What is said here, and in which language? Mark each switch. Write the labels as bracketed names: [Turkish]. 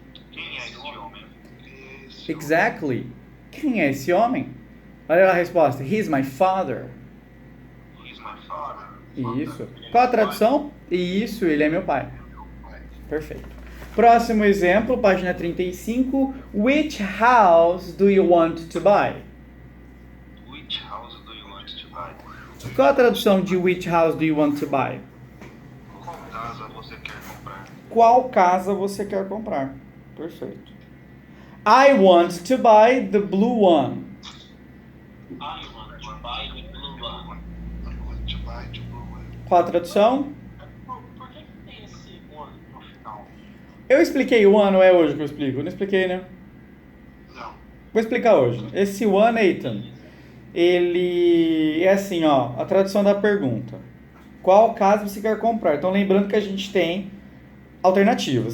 [Portuguese] Quem é esse homem? Exactly. Quem é esse homem? Olha a resposta. [English] He is my father. He is my father. [Portuguese] Isso. Qual a tradução? Isso, ele é meu pai. Perfeito. Próximo exemplo, página 35. [English] Which house do you want to buy? Which house do you want to buy? [Portuguese] Qual a tradução de [English] which house do you want to buy? [Portuguese] Qual casa você quer comprar? Qual casa você quer comprar? Perfeito. [English] I want to buy the blue one. I want to buy the blue one. I want to buy the blue one. [Portuguese] Qual a tradução? Por que tem esse one no final? Eu expliquei o one, ou é hoje que eu explico? Eu não expliquei, né? Não. Vou explicar hoje. Esse one, Ethan, ele é assim, ó, a tradução da pergunta. Qual casa você quer comprar? Então, lembrando que a gente tem alternativas.